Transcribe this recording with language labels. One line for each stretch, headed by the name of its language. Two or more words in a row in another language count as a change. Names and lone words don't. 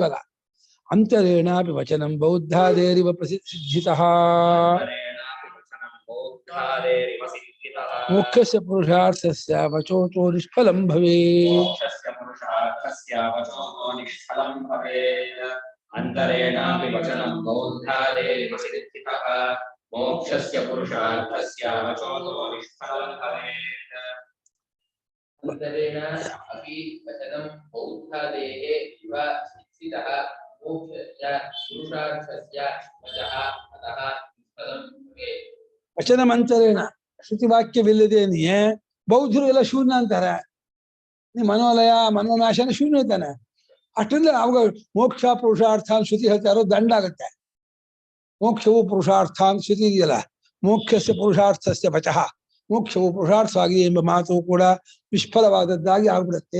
Sanskrit: ಇವಾಗ ಅಂತರೇಣಾಪಿ ವಚನಂ ಬೌದ್ಧಾದೇರಿವ ಪ್ರಸಿದ್ಧಿತಃ ಮೋಕ್ಷಸ್ಯ ಪುರುಷಾರ್ಥಸ್ಯ ವಚೋತೋ ನಿಷ್ಫಲಂ ಭವೇತ್. ಅಂತರೇಣಾಪಿ ವಚನಂ ಬೌದ್ಧಾದೇರಿವ ಪ್ರಸಿದ್ಧಿತಃ ಮೋಕ್ಷಸ್ಯ ಪುರುಷಾರ್ಥಸ್ಯ ವಚೋತೋ ನಿಷ್ಫಲಂ ಭವೇತ್. ಅಂತರೇಣ ಅಪಿ ವಚನಂ ಬೌದ್ಧಾದೇಃ ಇವ ಸಿದ್ಧಿತಃ ಮೋಕ್ಷಸ್ಯ ಪುರುಷಾರ್ಥಸ್ಯ ವಚಃ ಅತಃ ನಿಷ್ಫಲಂ ಭವೇತ್. ವಚನ ಮಂತರೇಣ
Kannada: ಶ್ರುತಿವಾಕ್ಯವಿಲ್ಲದೇನೆಯೇ ಬೌದ್ಧರು ಎಲ್ಲ ಶೂನ್ಯ ಅಂತಾರೆ. ನೀ ಮನೋಲಯ ಮನೋನಾಶನ ಶೂನ್ಯ ಇದ್ದಾನೆ. ಅಷ್ಟರಿಂದ ಅವಾಗ ಮೋಕ್ಷ ಪುರುಷಾರ್ಥ ಅಂತ ಶ್ರುತಿ ಹೇಳ್ತಾರೋ ದಂಡ ಆಗತ್ತೆ. ಮೋಕ್ಷವು ಪುರುಷಾರ್ಥ ಅಂತ ಶ್ರುತಿ ಇದೆಯಲ್ಲ,
Sanskrit: ಮೋಕ್ಷಸ್ಯ ಪುರುಷಾರ್ಥಸ್ಯ ವಚಃ,
Kannada: ಮೋಕ್ಷವು ಪುರುಷಾರ್ಥವಾಗಿದೆ ಎಂಬ ಮಾತು ಕೂಡ ನಿಷ್ಫಲವಾದದ್ದಾಗಿ ಆಗ್ಬಿಡುತ್ತೆ.